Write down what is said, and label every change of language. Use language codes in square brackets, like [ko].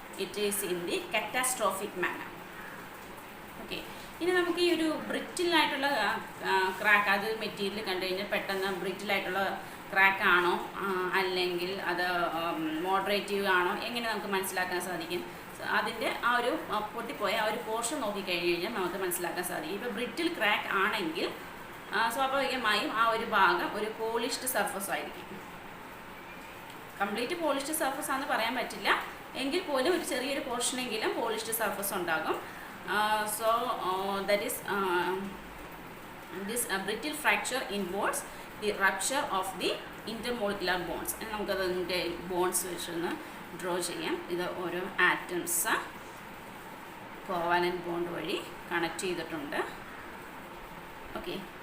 [en] It is in the catastrophic manner. [ml] Okay, ഇനി നമുക്ക് ഈ ഒരു ബ്രിറ്റിലായിട്ടുള്ള ക്രാക്ക്, അത് മെറ്റീരിയൽ കണ്ടു കഴിഞ്ഞാൽ പെട്ടെന്ന് ബ്രിറ്റിലായിട്ടുള്ള ക്രാക്ക് ആണോ അല്ലെങ്കിൽ അത് മോഡറേറ്റീവ് ആണോ എങ്ങനെ നമുക്ക് മനസ്സിലാക്കാൻ സാധിക്കും? അതിൻ്റെ ആ ഒരു പൊട്ടിപ്പോയ ആ ഒരു പോർഷൻ നോക്കിക്കഴിഞ്ഞ് കഴിഞ്ഞാൽ നമുക്ക് മനസ്സിലാക്കാൻ സാധിക്കും. ഇപ്പോൾ ബ്രിറ്റിൽ ക്രാക്ക് ആണെങ്കിൽ സ്വാഭാവികമായും ആ ഒരു ഭാഗം ഒരു പോളിഷ്ഡ് സർഫസ് ആയിരിക്കും. കംപ്ലീറ്റ് പോളിഷ്ഡ് സർഫസ് ആണെന്ന് പറയാൻ പറ്റില്ല, എങ്കിൽ പോലും ഒരു ചെറിയൊരു പോർഷനെങ്കിലും പോളിഷ്ഡ് സർഫസ് ഉണ്ടാകും. [en] So that is this brittle fracture involves the rupture of the intermolecular bonds. [ml] നമുക്കതിൻ്റെ ബോൺസ് വെച്ചൊന്ന് ഡ്രോ ചെയ്യാം. ഇത് ഓരോ ആറ്റംസ് കോവാലന്റ് ബോണ്ട് വഴി കണക്ട് ചെയ്തിട്ടുണ്ട്. ഓക്കെ,